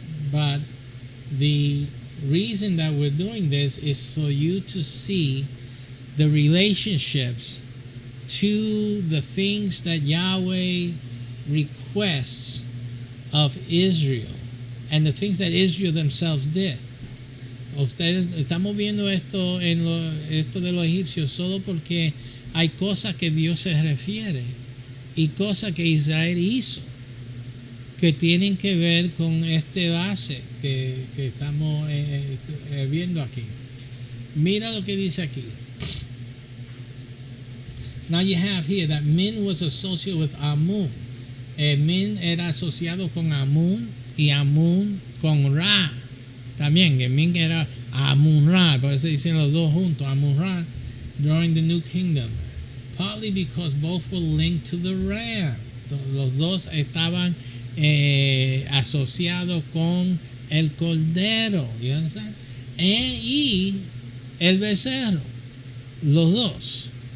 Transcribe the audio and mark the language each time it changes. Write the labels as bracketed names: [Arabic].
[English] But the reason that we're doing this is for you to see the relationships to the things that Yahweh requests of Israel and the things that Israel themselves did. [Spanish] Ustedes estamos viendo esto esto de los egipcios solo porque hay cosas que Dios se refiere y cosas que Israel hizo que tienen que ver con este base que estamos viendo aquí. Mira lo que dice aquí. [English] Now you have here that Min was associated with Amun. [Spanish] Min era asociado con Amun y Amun con Ra. También, que Min era Amun-Ra, por eso dicen los dos juntos, Amun-Ra, [English] during the New Kingdom. Partly because both were linked to the ram. [Spanish] Los dos estaban asociados con el cordero, [English] you understand? [Spanish] Y el becerro, los dos.